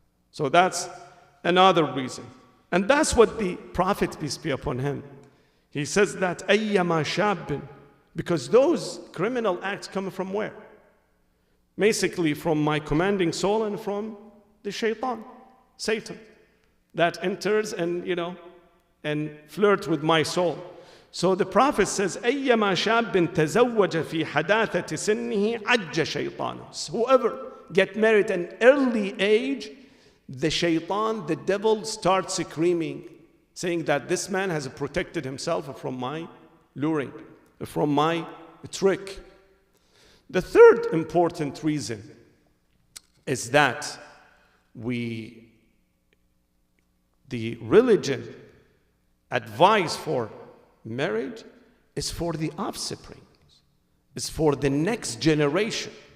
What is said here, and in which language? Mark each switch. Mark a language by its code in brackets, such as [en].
[en] So that's another reason. And that's what the Prophet, peace be upon him, he says that [ar] أَيَّمَا شَابٍ, [en] because those criminal acts come from where? Basically from my commanding soul and from the shaitan, Satan, that enters and, and flirt with my soul. So the Prophet says, [ar] أَيَّمَا شَابٍ تَزَوَّجَ فِي حَدَاثَةِ سِنِّهِ عَجَّ شَيْطَانُ. [en] Whoever get married at an early age, the shaitan, the devil, starts screaming, saying that this man has protected himself from my luring, from my trick. The third important reason is that the religion advice for marriage is for the offspring, is for the next generation.